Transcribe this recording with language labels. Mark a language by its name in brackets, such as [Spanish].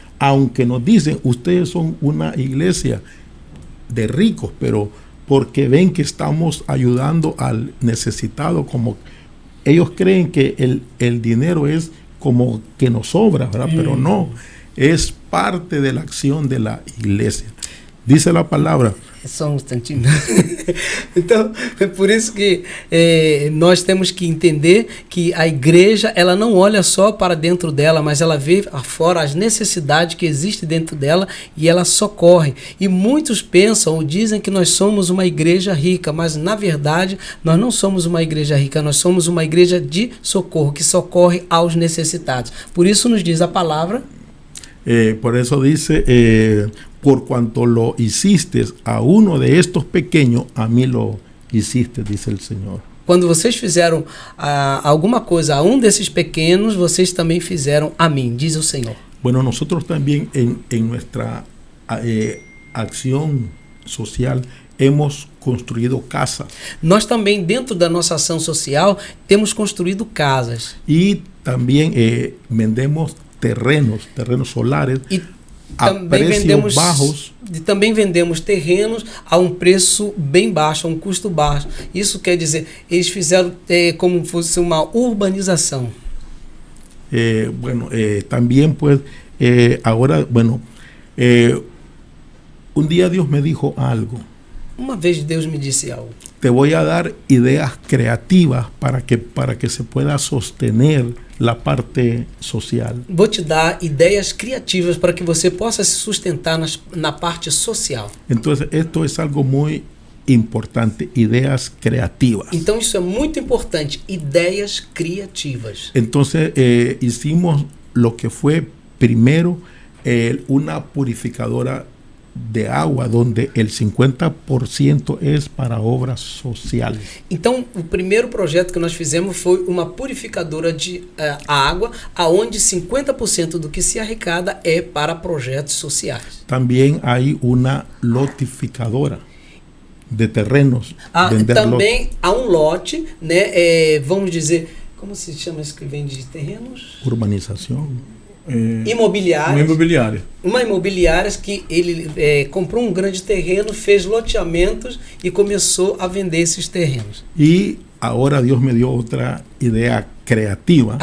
[Spanish] Aunque nos dicen, ustedes son una iglesia de ricos, pero porque ven que estamos ayudando al necesitado, como ellos creen que el dinero es como que nos sobra, ¿verdad? Pero no, es parte de la acción de la iglesia. Dice la palabra, [Portuguese] Só um instantinho. Então, é por isso que nós temos que entender que a igreja, ela não olha só para dentro dela, mas ela vê afora as necessidades que existem dentro dela e ela socorre. E muitos pensam ou dizem que nós somos uma igreja rica, mas na verdade nós não somos uma igreja rica, nós somos uma igreja de socorro, que socorre aos necessitados. Por isso nos diz a palavra. [Spanish] Por eso dice, por cuanto lo hiciste a uno de estos pequeños, a mí lo hiciste, dice el Señor. [Portuguese] Quando vocês fizeram alguma coisa a um desses pequenos, vocês também fizeram a mim, diz o Senhor. [Spanish] Bueno, nosotros también en nuestra acción social hemos construido casas. [Portuguese] Nós também, dentro da nossa ação social, temos construído casas. [Spanish] Y también vendemos terrenos solares a precios bajos. [Portuguese] E também vendemos terrenos a um preço bem baixo, a um custo baixo. Isso quer dizer, eles fizeram como fosse uma urbanização. [Spanish] Bueno, también pues, ahora, bueno, un día Dios me dijo algo. [Portuguese] Uma vez Deus me disse algo. [Spanish] Te voy a dar ideas creativas para que se pueda sostener la parte social. [Portuguese] Vou te dar ideias criativas para que você possa se sustentar na parte social. [Spanish] Entonces, esto es algo muy importante, ideas creativas. [Portuguese] Então isso é muito importante, ideias criativas. [Spanish] Entonces, hicimos lo que fue primero una purificadora de agua, donde el 50% es para obras sociales. [Portuguese] Então, o primeiro projeto que nós fizemos foi uma purificadora de água, aonde 50% do que se arrecada é para projetos sociais. [Spanish] También hay una lotificadora de terrenos. [Portuguese] Também há um lote, né? Vamos dizer, como se chama isso que vende terrenos? Urbanização. Imobiliárias. Uma imobiliária que ele comprou um grande terreno, fez loteamentos e começou a vender esses terrenos. E agora Deus me deu outra ideia criativa.